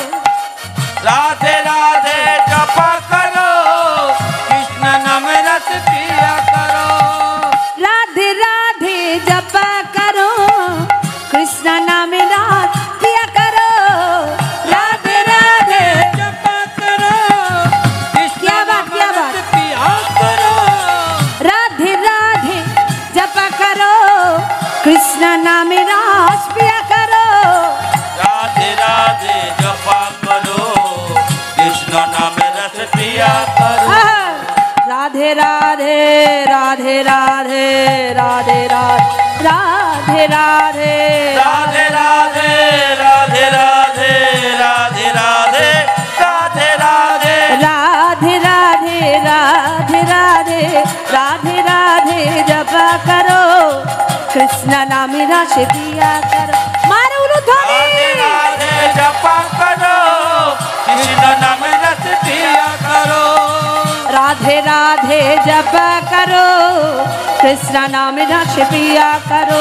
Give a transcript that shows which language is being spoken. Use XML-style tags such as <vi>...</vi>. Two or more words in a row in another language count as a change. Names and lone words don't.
<hi>राधे राधे जपा करो, कृष्ण नामे रस पिया करो। राधे राधे जपा करो, कृष्ण नामे रस पिया करो। রাধে রাধে जपा करो, कृष्ण क्या बात, क्या बात। नामे पिया करो। राधे राधे जपा करो, कृष्ण नामे रस पिया करो। राधे राधे जपा करो, कृष्ण नामे रस पिया करो। আহা! রাধে রাধে রাধে রাধে রাধে রাধে রাধে রাধে রাধে রাধে রাধে রাধে রাধে রাধে রাধে রাধে राधे राधे राधे राधे राधे जपा करो, कृष्ण नाम रस पिया करो।</hi> <bn>মারো উলুধ্বনি।</bn> <hi>राधे जपा करो, कृष्ण नाम रस पिया करो। राधे राधे जपा करो, कृष्ण नाम रस पिया करो।</hi>